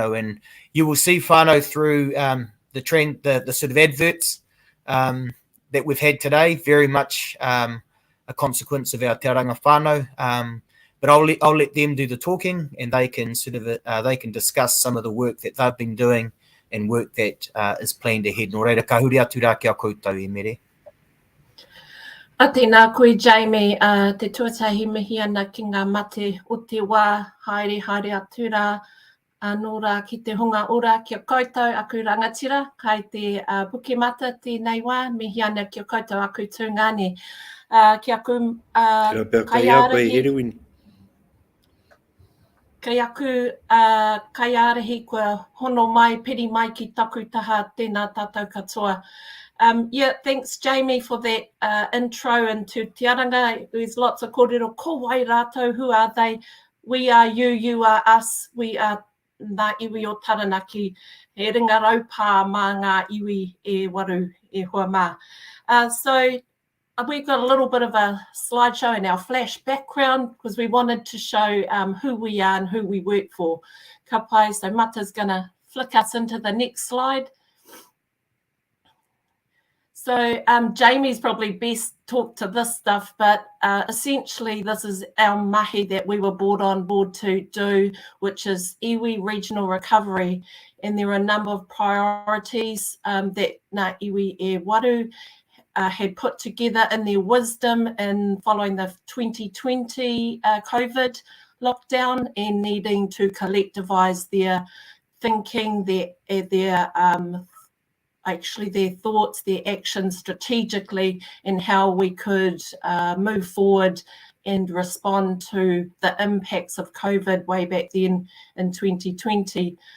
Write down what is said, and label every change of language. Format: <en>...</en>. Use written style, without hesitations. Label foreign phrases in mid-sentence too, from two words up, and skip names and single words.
<en>And you will see whānau through the trend, the sort of adverts that we've had today, very much a consequence of our Te Aranga Whānau. But I'll let them do the talking, and they can they can discuss some of the work that they've been doing and work that is planned ahead.</en> <mi>Nō reira, ka huri atu rā kia koutou e mere. A tēnā koe, Jamie, te tuatahi mihi ana ki ngā mate o te wā, haere atu rā, nō rā ki te hunga ora kia koutou aku rangatira, kai te puke mata tēnei wā, mihi ana kia koutou aku tūngane. Ki aku kaiarahi. Kei aku kaiarahi kua hono mai, piri mai ki taku taha tēnā tātou katoa.</mi> <en>Yeah, thanks, Jamie, for that intro into Te Aranga. There's lots of kōrero,</en> <mi>ko wai rātou,</mi> <en>who are they? We are you, you are us, we are</en> <mi>ngā iwi o Taranaki. He ringa raupā mā ngā iwi e waru e hua mā.</mi> <en>So we've got a little bit of a slideshow in our flash background because we wanted to show who we are and who we work for.</en> <mi>Ka pai,</mi> <en>so Mata's going to flick us into the next slide. So Jamie's probably best talked to this stuff, but essentially this is our mahi that we were brought on board to do, which is iwi regional recovery. And there are a number of priorities that</en> <mi>ngā iwi e waru</mi> <en>had put together in their wisdom in following the 2020 COVID lockdown and needing to collectivise their thinking, their thoughts, their actions strategically, and how we could move forward and respond to the impacts of COVID way back then in 2020.</en>